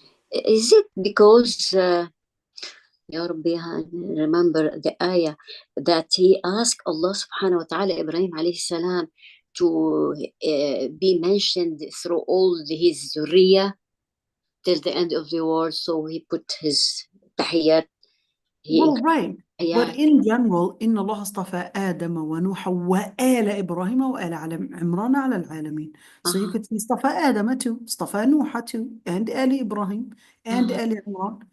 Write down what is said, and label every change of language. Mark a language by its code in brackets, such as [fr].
[en] Is it because Ya Rabbi, remember the ayah that he asked Allah subhanahu wa ta'ala, Ibrahim alayhi salam, to be mentioned through all his zuriyah till the end of the world, so he put his tahiyyat. Well, right. But in general, [ar] إن الله اصطفى آدم ونوح وآل إبراهيم وآل عمران على العالمين. [en] So you could see [ar] اصطفى آدم [en] too, [ar] اصطفى نوح [en] too, and [ar] آل إبراهيم [en] and [ar] آل عمران.